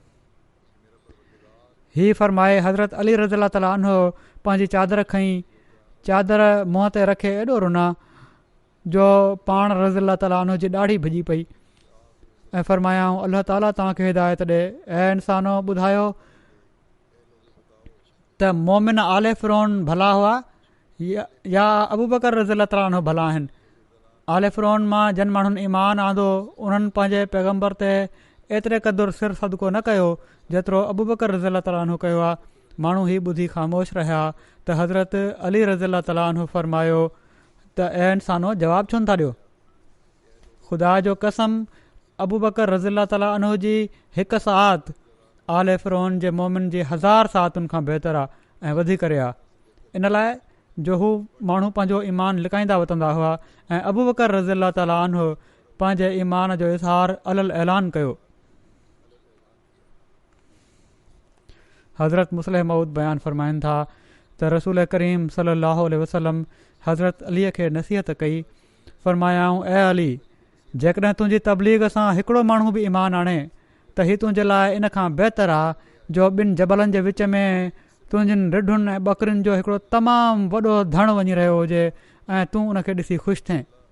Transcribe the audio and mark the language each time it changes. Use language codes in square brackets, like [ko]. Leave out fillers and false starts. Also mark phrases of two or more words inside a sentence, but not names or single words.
[sd] हीउ फरमाए हज़रत अली [ar] رضي الله تعالى عنه [sd] पंहिंजी चादर खईं, चादर मुंहं ते रखे एॾो रुना जो पाण [ar] رضي الله تعالى عنه [sd] जी ॾाढी भिॼी पई ऐं फरमायाऊं अल्लाह ताला तव्हांखे हिदायत ॾे। ऐं इंसानो ॿुधायो त मोमिन आले फ़िरौन भला हुआ या अबू बकर [ar] رضي الله تعالى عنه [sd] भला आहिनि। आले फ़िरौन मां जन माण्हुनि ईमान आंदो उन्हनि पंहिंजे पैगम्बर ते एतिरे क़दुरु सिर सदको न कयो जेतिरो अबू बकर [ar] رضي الله تعالى عنه [sd] कयो आहे। माण्हू हीउ ॿुधी ख़ामोश रहिया त हज़रत अली [ar] رضي الله تعالى عنه [sd] फरमायो त ऐं इंसानो जवाबु छो नथा ॾियो? ख़ुदा जो कसम अबू बकर [ar] رضي الله تعالى عنه [sd] जी हिकु सात आले फ़िरौन जे मोमिन जी 1000 सातुनि खां बहितर आहे ऐं वधी करे आहे। इन लाइ जो हू माण्हू पंहिंजो ईमान लिकाईंदा वठंदा हुआ ऐं अबू बकर [ar] رضي الله تعالى عنه [sd] पंहिंजे ईमान जो इज़हार अलल ऐलान कयो। हज़रत मुस्लिम मऊद बयानु फरमाइनि था त रसूल करीम [ar] صلى الله عليه وسلم [sd] हज़रत अलीअ खे नसीहत कई, फरमायाऊं ऐं अली जेकॾहिं तुंहिंजी तबलीग सां हिकिड़ो माण्हू बि ईमान आणे त हीउ तुंहिंजे लाइ इन खां बहितरु आहे जो ॿिनि जबलनि जे विच में तुंहिंजनि रिढुनि ऐं ॿकरियुनि जो हिकिड़ो तमामु वॾो धण वञी रहियो हुजे ऐं तूं उनखे ॾिसी ख़ुशि थिए।